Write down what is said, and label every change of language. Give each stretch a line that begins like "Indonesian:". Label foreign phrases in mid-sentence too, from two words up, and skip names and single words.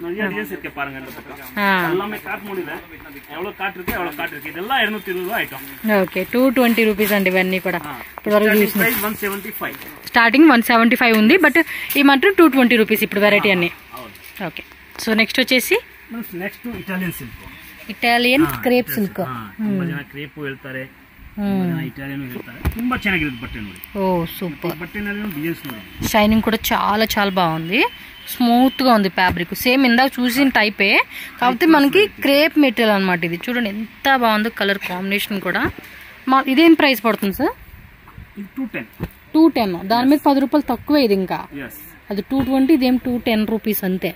Telugu: ఓకే, 220 రూపీస్ అండి ఇవన్నీ కూడా. ఇప్పుడు వరకు చూసిన స్టార్టింగ్ 175 ఉంది, బట్ ఈ మాత్రం 220 రూపీస్ ఇప్పుడు వెరైటీ అన్ని.
English: okay, so next
Telugu: వచ్చేసి
English: Italian crepe silk.
Kannada: ಕ್ರೇಪ್ ಹೇಳ್ತಾರೆ, ಇಟಾಲಿಯನ್ ಹೇಳ್ತಾರೆ. ತುಂಬಾ ಚೆನ್ನಾಗಿರುತ್ತೆ ಬಟ್ಟೆ ನೋಡಿ. ಓ ಸೂಪರ್. ಬಟ್ಟೆನಲ್ಲಿ ಡಿಸೈನ್ಸ್ ನೋಡಿ,
Telugu: షైనింగ్ కూడా చాలా చాలా బాగుంది. స్మూత్ గా ఉంది ఫ్యాబ్రిక్. సేమ్ ఇందాక చూసిన టైపే, కాకపోతే మనకి
English: crepe material
Telugu: అనమాట. ఇది చూడండి ఎంత బాగుందో,
English: color combination
Telugu: కూడా. ఇదేం ప్రైస్ పడుతుంది సార్? 210. దాని మీద 10 రూపాయలు తక్కువే ఇది. ఇంకా అది 220, ఇదేం 210 రూపీస్ అంతే.